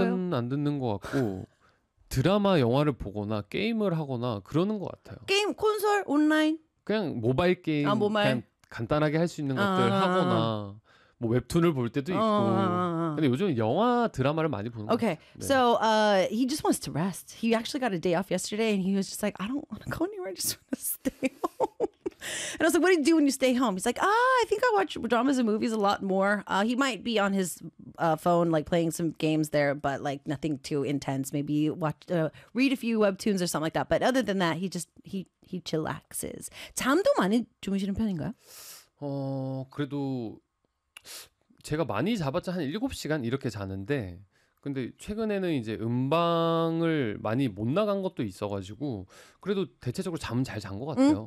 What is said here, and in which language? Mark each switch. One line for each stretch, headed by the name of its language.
Korean: 음악은 안 듣는 것 같고 드라마, 영화를 보거나 게임을 하거나 그러는 것 같아요. 게임, 콘솔, 온라인? 그냥 모바일 게임, 그냥 간단하게 할 수 있는 것들 하거나 뭐 웹툰을 볼 때도 있고. 근데 요즘 영화 드라마를 많이 보는
English: okay.
Korean: 것 같아요. 네.
English: So he just wants to rest. He actually got a day off yesterday and he was just like, I don't want to go anywhere. I just want to stay home. And I was like, what do you do when you stay home? He's like, I think I watch dramas and movies a lot more. He might be on his phone like playing some games there, but like nothing too intense. Maybe watch, read a few webtoons or something like that. But other than that, he chillaxes.
Korean: 잠도 많이 주무시는 편인가요? 그래도 제가 많이 잡았자 한 7시간 이렇게 자는데 근데 최근에는 이제 음방을 많이 못 나간 것도 있어가지고 그래도 대체적으로 잠 잘 잔 것 같아요.